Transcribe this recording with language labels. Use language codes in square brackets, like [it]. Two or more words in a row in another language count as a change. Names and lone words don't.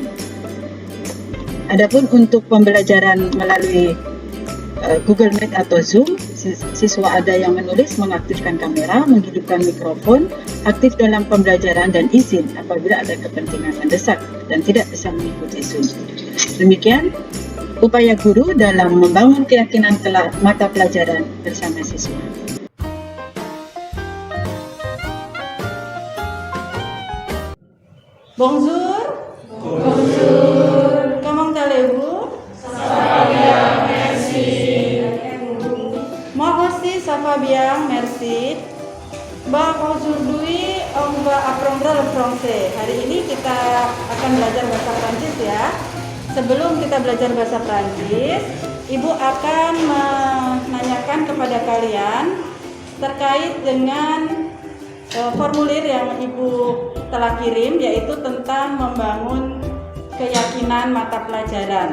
[id] Adapun untuk pembelajaran melalui Google Meet atau Zoom, siswa ada yang menulis mengaktifkan kamera, menghidupkan mikrofon, aktif dalam pembelajaran dan izin apabila ada kepentingan mendesak dan tidak bisa mengikuti Zoom. Demikian upaya guru dalam membangun keyakinan mata pelajaran bersama siswa. [fr] Bonjour. Bonjour. Comment allez-vous? Ça va bien, merci. Moi aussi, ça va bien, merci. Aujourd'hui, on va apprendre le français. [id] Hari ini kita akan belajar bahasa Prancis ya. Sebelum kita belajar bahasa Prancis, Ibu akan menanyakan kepada kalian terkait dengan formulir yang Ibu telah kirim, yaitu tentang membangun keyakinan mata pelajaran.